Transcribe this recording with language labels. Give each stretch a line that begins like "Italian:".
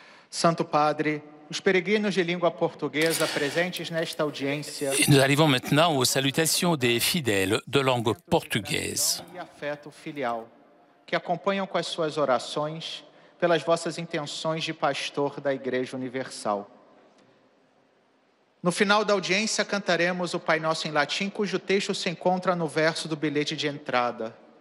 Portuguese: Santo Padre, os peregrinos de língua portuguesa presentes nesta audiência.
French: Nous arrivons maintenant aux salutations des fidèles de langue portugaise.
Portuguese: E afeto filial, que acompanham com as suas orações pelas vossas intenções de pastor da Igreja Universal. No final da audiência, cantaremos o Pai Nosso em latim, cujo texto se encontra no verso do bilhete de entrada.